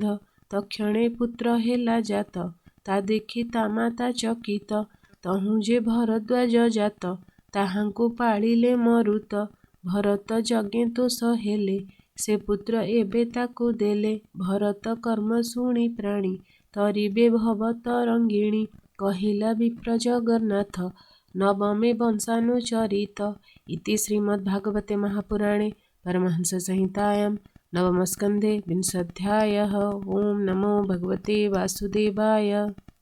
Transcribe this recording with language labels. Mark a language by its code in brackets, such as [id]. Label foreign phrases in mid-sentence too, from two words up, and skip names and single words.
[or] ତକ୍ଷଣେ ପୁତ୍ର ହେଲା ଜାତ, ତା ଦେଖି ତା ମାତା ଚକିତ। ତହୁଁ ଯେ ଭରଦ୍ୱାଜ ଜାତ, ତାହାଙ୍କୁ ପାଳିଲେ ମରୁତ। ଭରତ ଯଜ୍ଞେ ତୋଷ ହେଲେ, ସେ ପୁତ୍ର ଏବେ ତାକୁ ଦେଲେ। ଭରତ କର୍ମ ଶୁଣି ପ୍ରାଣୀ, ତରିବେ ଭବ ତରଙ୍ଗିଣୀ। କହିଲା ବିପ୍ର ଜଗନ୍ନାଥ ନବମେ ବଂଶାନୁଚରିତ। [sa] इति श्रीमद्भागवते महापुराणे परमहंससंहितायां नवमस्कन्धे विंशोऽध्यायः। ओं नमो भगवते वासुदेवाय।